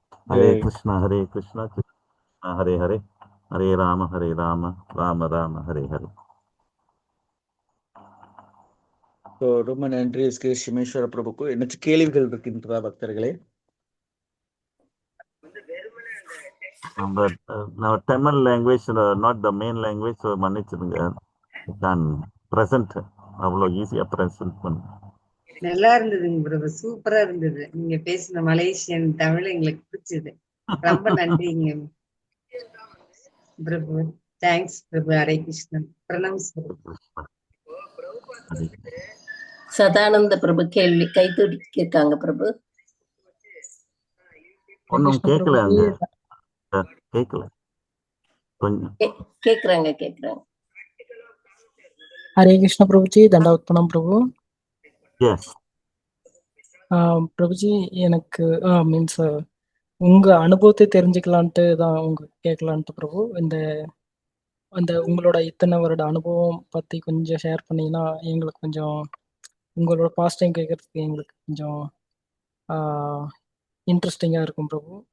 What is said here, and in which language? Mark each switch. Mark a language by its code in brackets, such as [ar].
[sa] Hare Krishna, Hare Krishna, Krishna Hare Hare, Hare Rama, Rama Rama, Hare Hare. [ta] So ரொம்ப நன்றி SK சிமேஸ்வர பிரபுக்கு. என்ன கேள்விகள் இருக்கின்றதா பக்தர்களே? [en] Now Tamil language, not the main language, so [ta] மன்னிச்சிடுங்க. நான் present அவ்வளோ ஈஸியா present பண்ண. நல்லா இருந்ததுங்க பிரபு, சூப்பரா இருந்தது. நீங்க பேசின மலேசியன் தமிழ் எங்களுக்கு பிடிச்சது. ரொம்ப நன்றிங்க பிரபு. தேங்க்ஸ் பிரபு. ஹரே கிருஷ்ணன். பிரணாம்ஸ் பிரபு. சதானந்த பிரபு கேள்வி கை தூக்கிருக்காங்க பிரபு. ஒன்னும் கேட்கல, அங்க கேட்கல, கொஞ்சம் கேக்குறாங்க. [hi] हरे कृष्ण प्रभु जी, दंडवत प्रणाम प्रभु. [en] yes. [ta] பிரபு ஜி, எனக்கு மீன்ஸ் உங்க அனுபவத்தை தெரிஞ்சுக்கலான்ட்டு தான் உங்க கேட்கலான்ட்டு பிரபு. அந்த உங்களோட இத்தனை வருட அனுபவம் பத்தி கொஞ்சம் ஷேர் பண்ணீங்கன்னா எங்களுக்கு கொஞ்சம், உங்களோட பாஸ்ட் டைம் கேட்கறதுக்கு எங்களுக்கு கொஞ்சம் இன்ட்ரெஸ்டிங்கா இருக்கும் பிரபு.